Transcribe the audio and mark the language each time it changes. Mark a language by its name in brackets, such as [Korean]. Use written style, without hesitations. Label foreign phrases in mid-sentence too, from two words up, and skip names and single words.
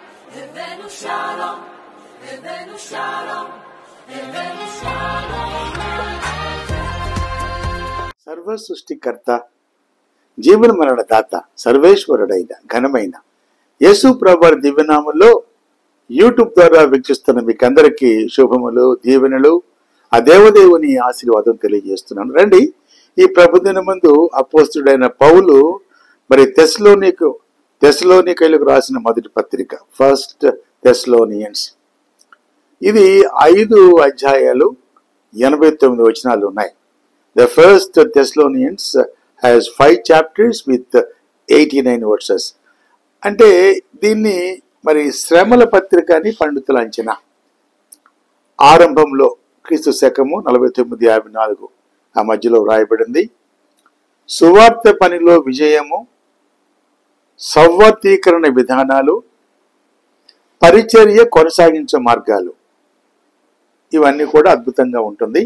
[Hebrew] הבאנו שלום, הבאנו שלום, הבאנו שלום. [Telugu] సర్వ సృష్టికర్త జీవన మరణ దాత సర్వేశ్వరుడైన ఘనమైన యేసు ప్రభువారి దివ్యనామంలో యూట్యూబ్ ద్వారా వీక్షిస్తున్న మీకందరికీ శుభములు, దీవెనలు, ఆ దేవదేవుని ఆశీర్వాదం తెలియజేస్తున్నాను. రండి, ఈ ప్రభుదిన ముందు అపోస్తుడైన పౌలు మరి తెస్సలోనికైలకు రాసిన మొదటి పత్రిక, [English] First Thessalonians, [Telugu] ఇది 5 అధ్యాయాలు 89 వచనాలు ఉన్నాయి. [English] The first Thessalonians has 5 chapters with 89 verses. [Telugu] అంటే దీన్ని మరి శ్రమల పత్రిక అని పండితుల అంచనా. ఆరంభంలో క్రీస్తు శకము 49-54 ఆ మధ్యలో వ్రాయబడింది. సువార్త పనిలో విజయము, సౌవర్తీకరణ విధానాలు, పరిచర్య కొనసాగించే మార్గాలు, ఇవన్నీ కూడా అద్భుతంగా ఉంటుంది.